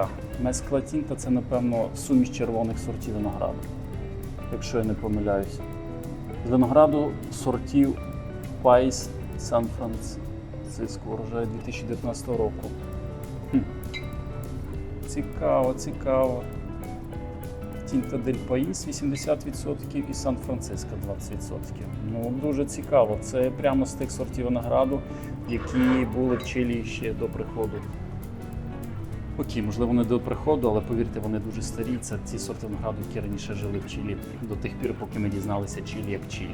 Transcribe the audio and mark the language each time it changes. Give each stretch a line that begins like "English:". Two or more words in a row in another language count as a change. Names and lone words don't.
Ukrainian: Mezcla Tinta – це, напевно, суміш червоних сортів винограду, якщо я не помиляюся. З винограду сортів País San Francisco, урожай 2019 року. Цікаво. Tinta del País 80% і Сан-Франциско 20%. Ну, дуже цікаво. Це прямо з тих сортів винограду, які були в Чилі ще до приходу. Окей, можливо, не до приходу, але повірте, вони дуже старі. Це ті сорти винограду, які раніше жили в Чилі до тих пір, поки ми дізналися Чилі як Чилі.